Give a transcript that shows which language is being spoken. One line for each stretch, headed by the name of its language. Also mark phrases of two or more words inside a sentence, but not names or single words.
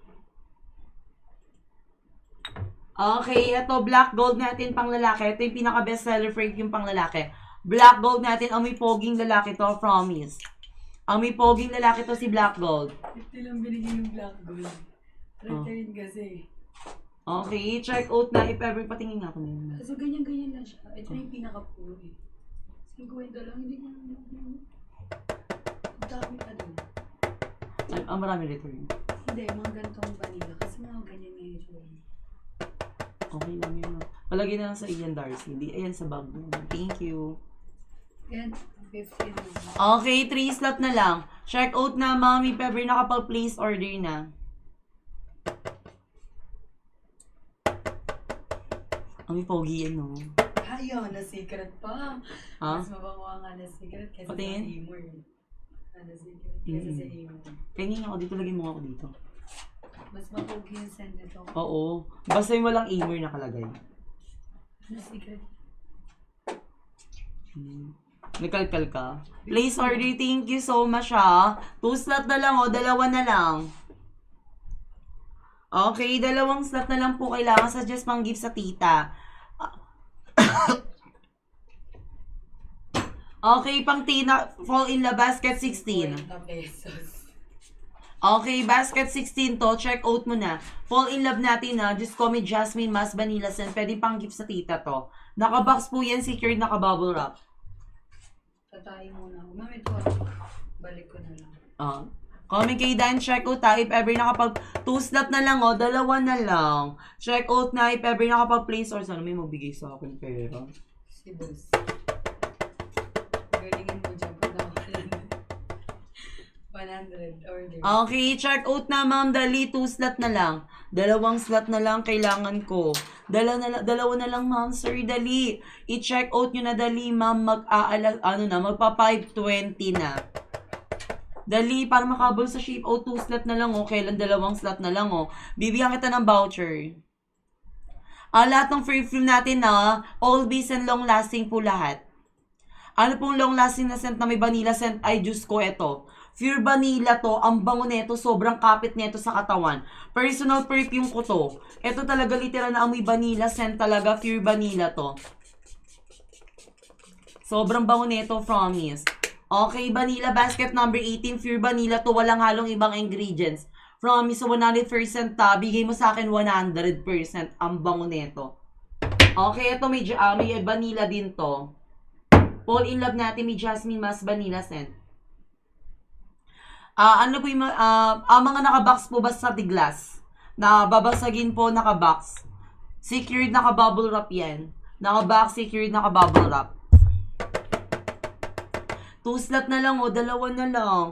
Filipino: Okay, ito, Black Gold natin pang lalaki. Ito yung pinaka-bestseller perfume pang lalaki. Black Gold natin, amoy poging lalaki to, promise. Amoy poging lalaki to si Black Gold. 50 lang binigay yung Black Gold. 30 kasi. Okay,
English: check out
Filipino: na. If ever, patingin nga ako nila. Kasi ganyan-ganyan lang siya. Ito yung pinaka-puro eh. 50 lang, hindi ko naman. Ang dami ka doon. Marami return. Hindi, mga ganitong vanilla. Kasi mga ganyan nga yun. Okay lang yun. Palagay na lang sa Ian Darcy. Hindi, ayan sa bag.
English: Thank you.
Filipino: Yan, 50 na. Okay, 3 slot na lang.
English: Check out
Filipino: na, mami. Pepper nakapag-place order na. Ang pogi yan, no? Ayun, na secret pa. Ha? Mas mabango nga na secret kaysa sa Patingin? Amor. Na secret kaysa sa Amor. Tingin ako dito. Lagay mo ako dito. Mas mapogi yung scent nito. Oo. Basta yung walang Amor nakalagay. Na secret. Nagkalkal ka?
English: Place order. Thank you so much,
Filipino: ha. 2 slot na lang, o. 2 na lang. Okay, 2 slot na lang po kailangan. Suggest pang gift sa tita. Okay, pang Tina, Fall in Love, basket 16. 40 pesos. Okay, basket 16 to.
English: Check out
Filipino: mo na. Fall in Love natin na. Just call me Jasmine Mas Vanilla Scent. Pwede pang gift sa tita to. Nakabox po yan. Secured, naka-bubble wrap. Tatayin muna ako. Mami, ito balik ko na lang. Comment kay Dan,
English: check out
Filipino: ha. If ever nakapag 2 slot na lang dalawa na lang.
English: Check out
Filipino: na if ever nakapag-place or sana may magbigay sa akin pera. Si boss. Galingin mo dyan pag nakapalan. 100 order. Okay,
English: check out
Filipino: na ma'am. Dali, 2 slot na lang. 2 slot na lang kailangan ko. Dalawa na lang ma'am, sir. Dali. I-check out nyo na dali ma'am. Magpa 520 na. Dali, para makabol sa shape. 2 slot na lang kailan 2 slot na lang Bibigyan kita ng voucher. Lahat ng free film natin
English: all base and long lasting
Filipino: po lahat. Ano pong
English: long lasting
Filipino: na scent na may
English: vanilla scent?
Filipino: Ay, Diyos ko, ito.
English: Pure vanilla
Filipino: to, ang bango neto, sobrang kapit neto sa katawan. Personal perfume ko to. Ito talaga literal na amoy
English: vanilla scent
Filipino: talaga,
English: pure vanilla
Filipino: to. Sobrang bango neto, promise. Okay, vanilla basket number 18,
English: pure vanilla
Filipino: to, walang halong ibang ingredients. Promise, 100% bigay mo sa akin 100%, ang bango neto. Okay, ito may vanilla din to. Fall in Love natin, may Jasmine Mas Vanilla Scent. Ano po yung mga nakabox po ba sa tiglas? Na babasagin po nakabox. Secured, naka-bubble wrap yan. Nakabox, secured, naka-bubble wrap. 2 slot na lang 2 na lang.